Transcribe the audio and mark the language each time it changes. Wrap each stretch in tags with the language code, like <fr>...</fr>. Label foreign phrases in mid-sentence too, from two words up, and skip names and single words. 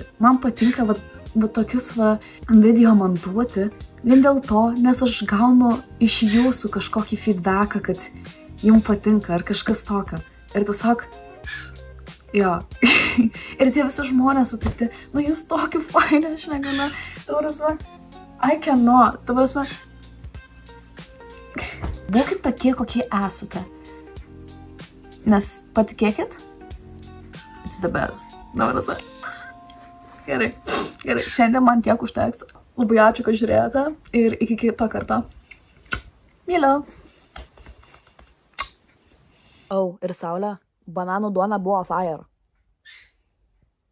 <lt>Man patinka va tokius video montuoti vien dėl to, nes aš gaunu iš jūsų kažkokį feedbacką, kad jums patinka ar kažkas tokio. Ir tiesiog, jo. Ir tie visi žmonės sutikti, jūs tokį fainę, aš negana.</lt> <en>I cannot.</en> <lt>Ta prasme, būkit tokie, kokie esate. Nes patikėkit,</lt> <en>it's the best.</en> <lt>Ta prasme. Gerai. Šiandien man tiek užteks. Labai ačiū, kad žiūrėjote ir iki kito karto. Myliu. Ir Saulė, bananų duona buvo fire.</lt>